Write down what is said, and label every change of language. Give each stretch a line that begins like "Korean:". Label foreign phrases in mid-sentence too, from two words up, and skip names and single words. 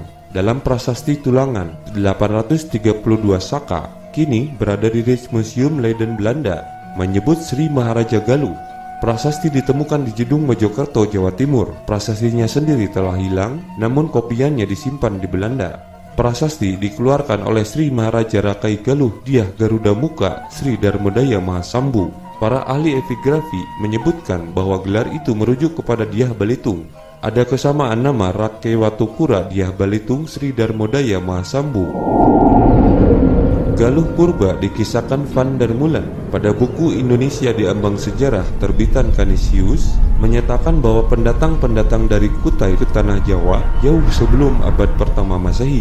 Indonesian: Dalam prasasti Tulangan 832 Saka, kini berada di Rijksmuseum Leiden Belanda, menyebut Sri Maharaja Galuh. Prasasti ditemukan di Jedung Mojokerto, Jawa Timur. Prasastinya sendiri telah hilang, namun kopiannya disimpan di Belanda. Prasasti dikeluarkan oleh Sri Maharaja Rakai Galuh Dyah Garuda Muka Sri Darmodaya Mahasambu. Para ahli epigrafi menyebutkan bahwa gelar itu merujuk kepada Dyah Balitung. Ada kesamaan nama Rakai Watukura Dyah Balitung Sri Darmodaya Mahasambu. Galuh Purba dikisahkan Van der Mulen pada buku Indonesia di Ambang Sejarah terbitan Canisius, menyatakan bahwa pendatang-pendatang dari Kutai ke tanah Jawa jauh sebelum abad pertama Masehi.